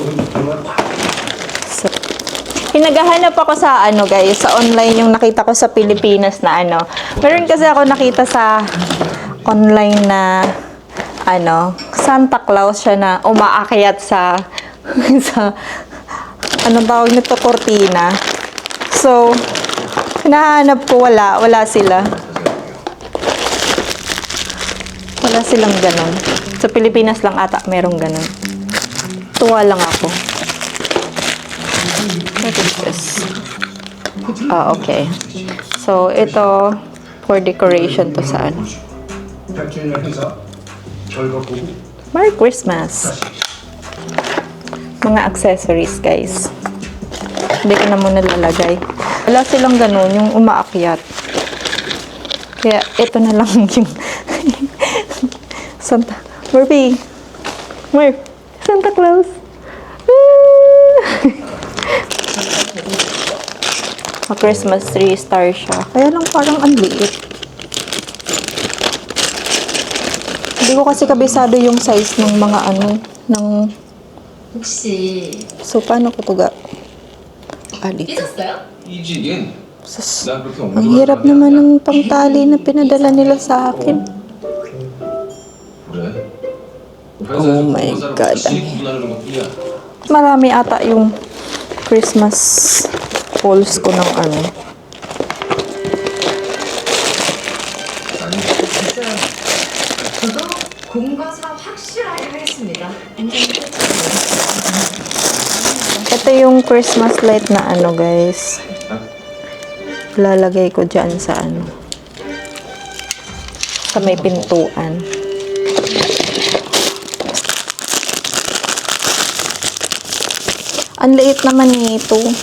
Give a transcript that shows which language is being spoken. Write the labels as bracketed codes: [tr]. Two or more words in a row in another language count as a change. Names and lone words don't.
[tl] So, pinaghahanap ako sa guys, sa online yung nakita ko sa Pilipinas na Meron kasi ako nakita sa online na Santa Claus siya na umaakyat sa anong tawag nito, cortina. So, hinahanap ko, wala sila. Wala silang ganon. Sa Pilipinas lang ata merong ganon. Tuwa lang ako. [en] What is this? [tl] Okay. So, ito [en] for decoration [tl] to sa [en] Merry Christmas! [tl] Mga accessories, guys. Hindi ko na muna lalagay. Wala silang ganon, yung umaakyat. Kaya, ito na lang yung Murphy! Santa Claus! [en] A Christmas tree star siya. [tl] Kaya lang parang ang liit. Hindi ko kasi kabisado yung size ng mga [ko] 혹시 [tl] So, paano ko ito dito? [ko] 삐졌어요? 이직은 [tl] Sus, [ko] 나 그렇게 [tl] ang hirap naman ng pangtali na pinadala nila sa akin. [ko] 그래? [en] Oh my God. [ko] 구분하는 것뿐이야. [tl] Marami ata yung [en] Christmas samples [tl] ko ng ano. [ko] 저도 공과사 확실하게 하겠습니다. [tl] Ito yung [en] Christmas light [tl] na ano, guys. Lalagay ko dyan sa ano. Sa may pintuan. Ang liit naman nito.